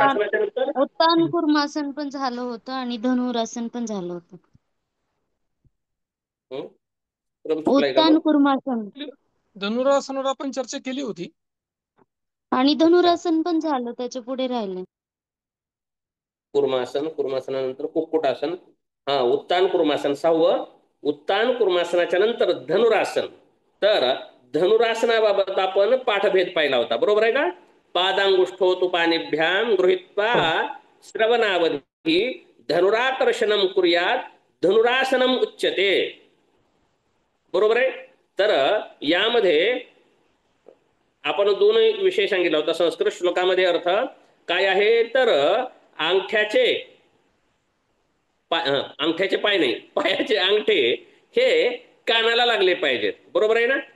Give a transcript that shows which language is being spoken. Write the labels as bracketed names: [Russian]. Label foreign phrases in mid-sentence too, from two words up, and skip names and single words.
[Marathi] कुक्कुटासनाच्या नंतर उत्तान कुर्मासन पण झालं होतं आणि धनुरासन पण झालं होतं. क्रम चुकलाय का उत्तान मग? कुर्मासन धनुरासनावर आपण चर्चा केली होती. आणि धनुरासन पण झालं, त्याच्या पुढे राहिले. कुर्मासन, कुर्मासनानंतर कुक्कुटासन, उत्तान कुर्मासन 6वं, उत्तान कुर्मासनाच्या नंतर धनुरासन. तर धनुरासनाबाबत आपण पाठभेद पाहिला होता, बरोबर आहे का? [Sanskrit] पादांगुष्ठो तु पाणिभ्याम गृहीत्वा श्रवणावधी धनुराकर्षणम कुर्यात धनुरासनम उच्यते, [Marathi] बरोबर आहे? तर यामध्ये आपण दोन विषय सांगितला होता. संस्कृत श्लोकामध्ये अर्थ काय आहे, तर अंगठ्याचे पाय नाही, पायाचे अंगठे हे कानाला लागले पाहिजेत, बरोबर आहे ना?